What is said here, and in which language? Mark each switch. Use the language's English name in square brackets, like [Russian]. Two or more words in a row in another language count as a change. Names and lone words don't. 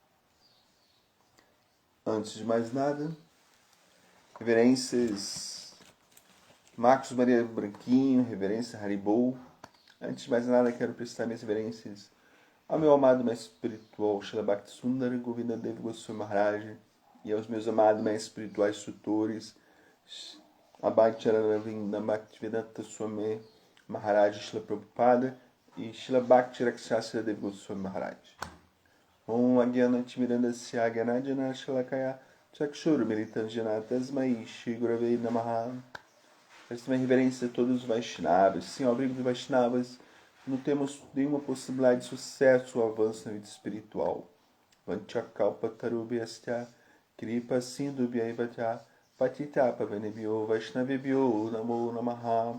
[Portuguese] Antes de mais nada, reverências Marcos Maria Branquinho, reverência Haribol. Antes de mais nada, quero prestar minhas reverências ao meu amado mestre espiritual Srila Bhaktisundar Govinda Deva Goswami Maharaj e aos meus amados mestres espirituais tutores Abhakti-Ravinda Bhaktivedanta Swami Maharaj Srila Prabhupada e Srila Bhakti Rakshasya Deva Goswami Maharaj. [Sanskrit] Om Agyanati Mirandasya Agyanajana Shalakaya Chakshuru Militanjana Tasmai Shri Gurave Namaha. [Portuguese] Peço também reverência a todos os Vaishnavas. Sem o abrigo dos Vaishnavas, não temos nenhuma possibilidade de sucesso ou avanço na vida espiritual. [Sanskrit] Vanchakalpatarubhyasya Kripa Sindhubhyaivacha Patitapa Venebhyo Vaishnavebhyo Namo Namaha.